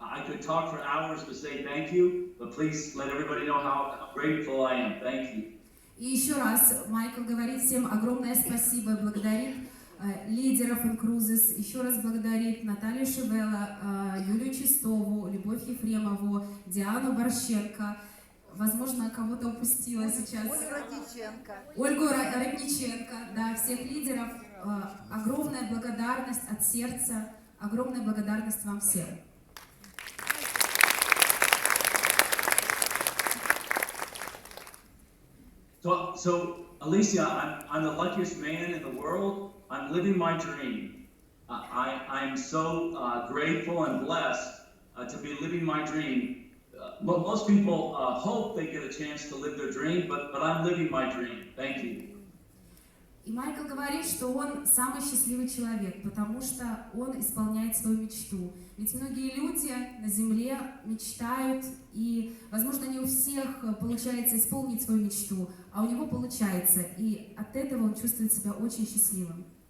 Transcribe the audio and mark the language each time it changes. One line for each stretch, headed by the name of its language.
English: I could talk for hours to say thank you, but please let everybody know how grateful I am. Thank you.
Russian: И еще раз Майкл говорит всем огромное спасибо, благодарит лидеров Инкрузес, еще раз благодарит Наталью Шевела, Юлию Чистову, Любовь Ефремову, Диану Борщенко, возможно, кого-то упустила сейчас. Ольгу Родниченко, да, всех лидеров. Огромная благодарность от сердца, огромная благодарность вам всем.
English: So Alicia, I'm the luckiest man in the world. I'm living my dream. I'm so grateful and blessed to be living my dream. Most people hope they get a chance to live their dream, but I'm living my dream. Thank you.
Russian: И Майкл говорит, что он самый счастливый человек, потому что он исполняет свою мечту. Ведь многие люди на земле мечтают, и, возможно, не у всех получается исполнить свою мечту, а у него получается, и от этого он чувствует себя очень счастливым.